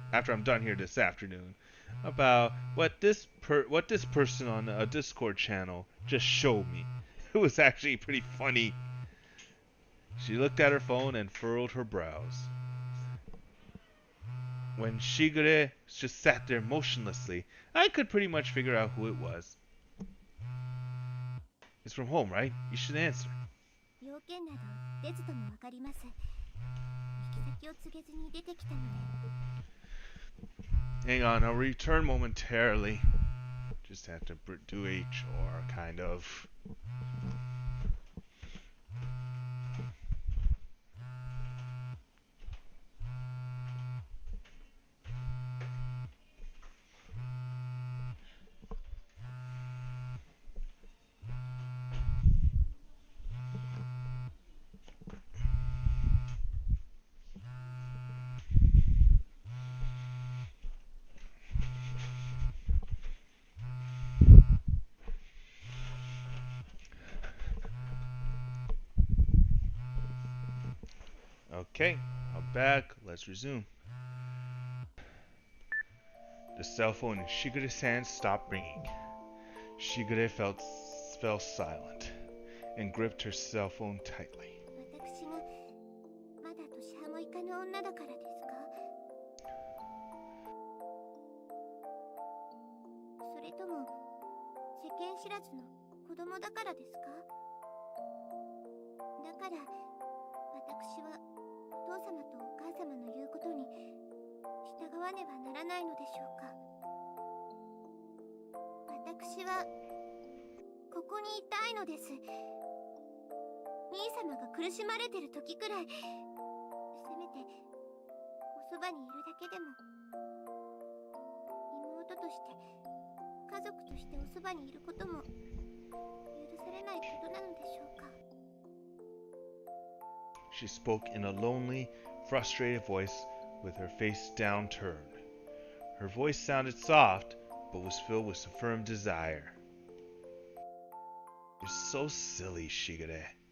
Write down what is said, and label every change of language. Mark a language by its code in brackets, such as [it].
[en] After I'm done here this afternoon. About what this person on a Discord channel just showed me. It was actually pretty funny. She looked at her phone and furrowed her brows. When Shigure just sat there motionlessly, I could pretty much figure out who it was. It's from home, right? You should answer. [ja] 要件など出ずともわかります。行き先を告げずに出てきたので。 [en] Hang on, I'll return momentarily. Just have to do a chore, kind of. Okay, I'm back. Let's resume. The cell phone in Shigure's hand stopped ringing. Shigure fell silent and gripped her cell phone tightly. [ja] 私がまだ年端もいかぬ女だからですか？それとも世間知らずの子供だからですか？だから私はお父様とお母様の言うことに従わねばならないのでしょうか？私はここにいたいのです。兄様が苦しまれてる時くらい、せめておそばにいるだけでも、妹として家族としておそばにいることも許されないことなのでしょうか。 [en] She spoke in a lonely, frustrated voice with her face downturned. Her voice sounded soft, but was filled with a firm desire. You're so silly, Shigure.